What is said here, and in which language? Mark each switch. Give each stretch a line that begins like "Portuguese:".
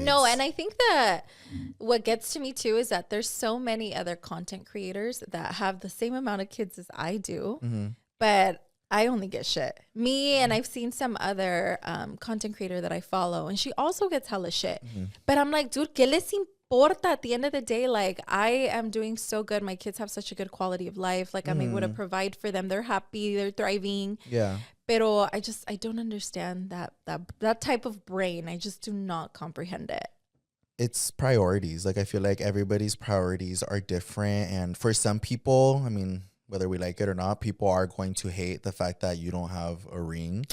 English: No, and I think that what gets to me too is that there's so many other content creators that have the same amount of kids as I do, but I only get shit. Me, and I've seen some other content creator that I follow, and she also gets hella shit. But I'm like, dude,
Spanish: ¿qué les importa?
English: At the end of the day, like, I am doing so good. My kids have such a good quality of life. Like, I'm able to provide for them. They're happy. They're thriving. Yeah.
Spanish: Pero
English: I don't understand that type of brain. I just do not comprehend it. It's priorities. Like, I feel like everybody's priorities are different. And for some people, I mean, whether we like it or not, people are going to hate the fact that you don't have a ring.